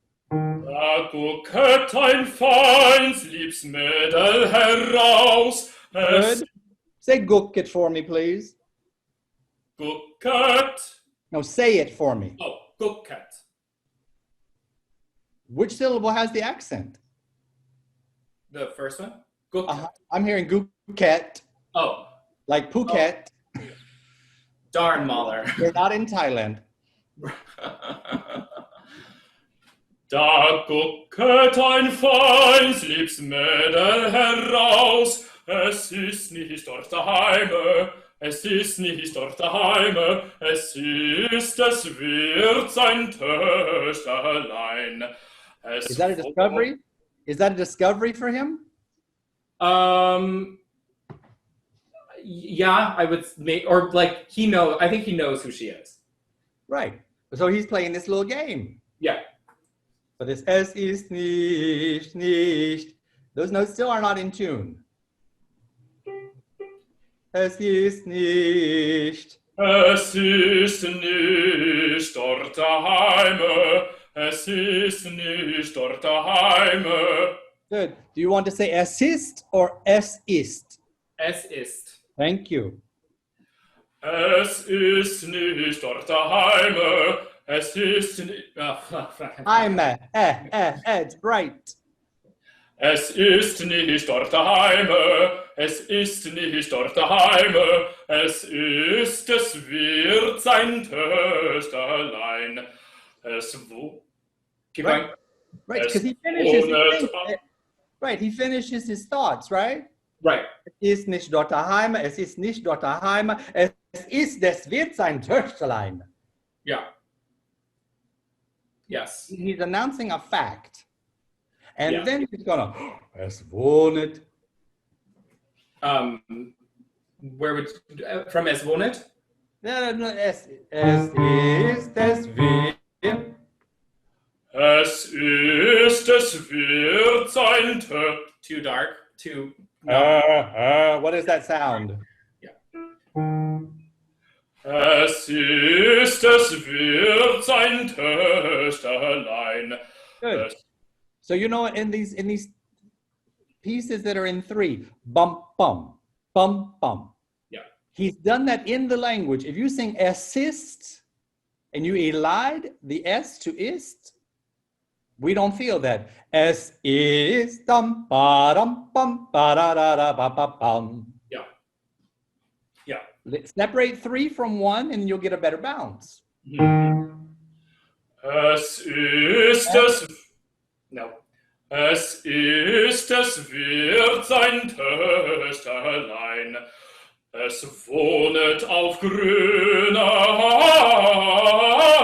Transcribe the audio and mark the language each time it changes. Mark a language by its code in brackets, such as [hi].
[de] Da gucket ein feins Liebsmädel heraus. [en] Good. Say gucket for me, please. [de] Gucket. [en] No, say it for me. [de] Oh, gucket. [en] Which syllable has the accent? The first one? Gucket. I'm hearing gucket, Oh, like Phuket. darn Mahler. You're not in Thailand. [de] Da gucket ein feins Liebsmädel heraus, es ist nicht dort daheime, es ist nicht dort daheime, es wird sein Töchterlein. [en] Is that a discovery? Is that a discovery for him? Yeah, I would make, or like he knows. I think he knows who she is. Right. So he's playing this little game. Yeah. But this [de] es ist nicht. [en] Those notes still are not in tune. [de] Es ist nicht. Es ist nicht dort daheime, es ist nicht dort daheime. [en] Good. Do you want to say [de] es ist [en] or es ist? [de] Es ist. [en] Thank you. [de] Es ist nicht dort daheime, es ist nicht... [en] Heime. It's right. [de] Es ist nicht dort daheime, es ist nicht dort daheime, es wird sein Töchterlein. [en] Keep going. Right, because he finishes his thing. Right, he finishes his thoughts, right? Right. [de] Es ist nicht dort daheim, es ist nicht dort daheim, das wird sein Töchterlein. [en] Yeah. Yes. He's announcing a fact. And Yeah. then he's gonna, [de] es wohnet. [en] Where would from [de] Es wohnet? [en] No, [de] es ist, es wird. Es wird sein Töchterlein. [en] Too dark. Too. What is that sound? [de] Es wird sein Töchterlein. [en] Good. So you know, in these pieces that are in three, bum bum, bum bum. Yeah. He's done that in the language. If you sing assist and you elide the S to ist, we don't feel that. S is dum ba dum bum ba da da da ba ba bum. Yeah. Yeah. Separate 3 from 1 and you'll get a better bounce. [de] Es ist es. [en] No. [de] Es ist es wird sein Töchterlein. Es wohnet auf grüner Heide.